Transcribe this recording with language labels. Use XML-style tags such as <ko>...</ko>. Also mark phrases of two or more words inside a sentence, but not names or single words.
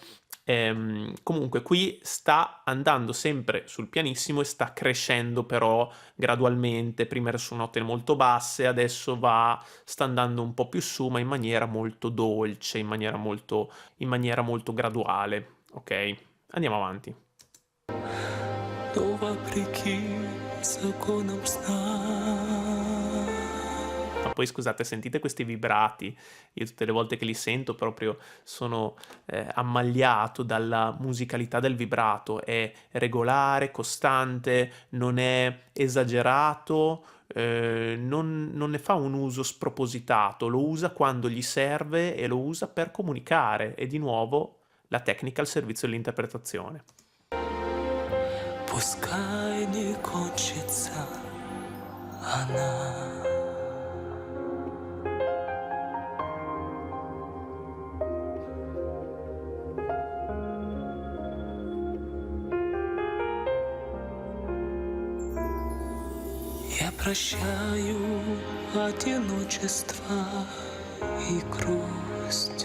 <it>Comunque qui sta andando sempre sul pianissimo e sta crescendo però gradualmente, prima era su note molto basse, adesso sta andando un po' più su, ma in maniera molto dolce, in maniera molto graduale, ok? Andiamo avanti.</it> <ru>но вопреки законам сна.</ru> <it>Ma poi scusate, sentite questi vibrati? Io tutte le volte che li sento proprio sono ammagliato dalla musicalità del vibrato, è regolare, costante, non è esagerato, non ne fa un uso spropositato, lo usa quando gli serve e lo usa per comunicare. E di nuovo la tecnica al servizio dell'interpretazione.</it> <ru>Пускай не кончится она. Я прощаю одиночество и грусть.</ru>